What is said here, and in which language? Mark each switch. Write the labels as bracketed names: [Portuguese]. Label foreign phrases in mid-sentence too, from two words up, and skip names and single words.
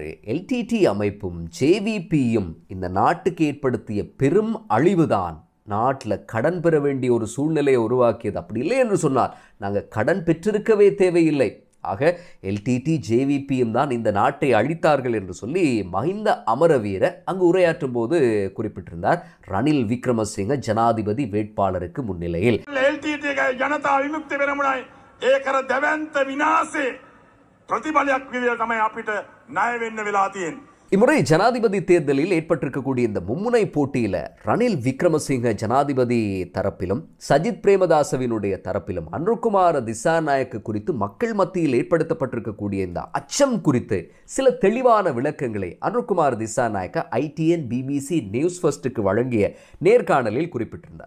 [Tamil] LTT அமைப்பும் JVPயும் இந்த நாட்டுக்கு ஏற்படுத்திய பெரும் அழிவுதான் நாட்டில் கடன் பெற வேண்டிய ஒரு சூழ்நிலையை உருவாக்கியது. அப்படி இல்லை என்று சொன்னால் நாங்கள் கடன் பெற்றிருக்கவே தேவையில்லை. ஆக LTT JVPயும் தான் இந்த நாட்டை அழித்தார்கள் என்று சொல்லி மஹிந்த அமரவீர அங்கு உரையாற்றும் போது குறிப்பிட்டிருந்தார். ரணில் விக்ரமசிங்க ஜனாதிபதி வேட்பாளருக்கு முன்னிலையில் [Sinhala] ජනතා විමුක්ති වෙනමුණයි ඒ කර දැවැන්ත විනාශේ ප්‍රතිඵලයක් විදියට තමයි අපිට ණය වෙන්න වෙලා තියෙන්නේ. [Tamil] இம்முறை ஜனாதிபதி தேர்தலில் ஏற்பட்டிருக்கக்கூடிய இந்த மும்முனை போட்டியில் ரணில் விக்ரமசிங்க ஜனாதிபதி தரப்பிலும் சஜித் பிரேமதாசவினுடைய தரப்பிலும் அனுர்குமார திசாநாயக்க குறித்து மக்கள் மத்தியில் ஏற்படுத்தப்பட்டிருக்கக்கூடிய இந்த அச்சம் குறித்து சில தெளிவான விளக்கங்களை அனுர்குமார திசாநாயக்க ITN BBC நியூஸ் ஃபர்ஸ்டுக்கு வழங்கிய நேர்காணலில் குறிப்பிட்டிருந்தார்.